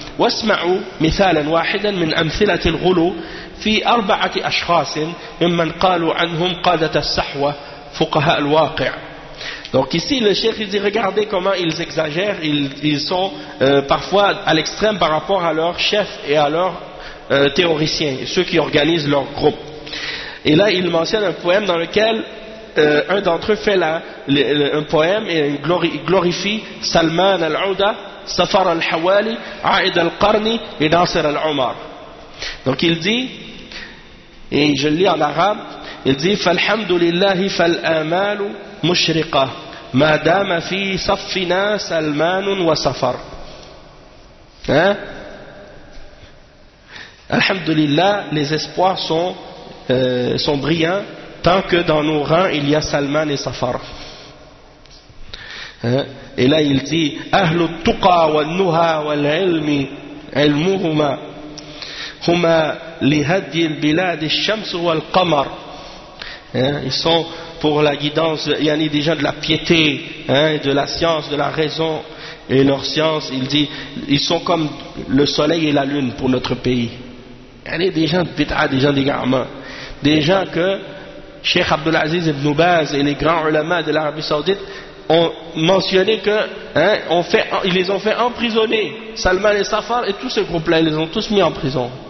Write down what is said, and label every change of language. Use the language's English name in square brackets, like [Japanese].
[Arabic] واسمعوا مثالا واحدا من أمثلة الغلو في أربعة أشخاص ممن قالوا عنهم قادة السحوة فقهاء الواقع. [French] Donc ici le cheikh il dit regardez comment ils exagèrent, ils sont parfois à l'extrême par rapport à leurs chefs et à leurs théoriciens, ceux qui organisent leur groupe. Et là il mentionne un poème dans lequel un d'entre eux fait un poème et glorifie Salman al-Ouda, Safar al-Hawali, Aïd al-Qarni et Nasser al-Omar. Donc il dit, et je le lis en arabe, il dit [Arabic] فالحمد لله فالآمال مشرقة ما دام في صفنا سلمان وسفر. [French] Hein? Alhamdulillah, les espoirs sont brillants tant que dans nos rangs il y a Salman et Safar. Hein? Et là il dit [Arabic] أهل التقى والنهى والعلم علمهما هما لهدي البلاد الشمس والقمر. [French] Hein, ils sont pour la guidance, il y en a des gens de la piété, hein, de la science, de la raison, et leur science, il dit, ils sont comme le soleil et la lune pour notre pays. Il y a des gens de bid'a, des gens d'égarement, des gens que Cheikh Abdelaziz Ibn Baz et les grands ulama de l'Arabie Saoudite ont mentionné que, hein, ils les ont fait emprisonner, Salman et Safar et tous ces groupes-là, ils les ont tous mis en prison.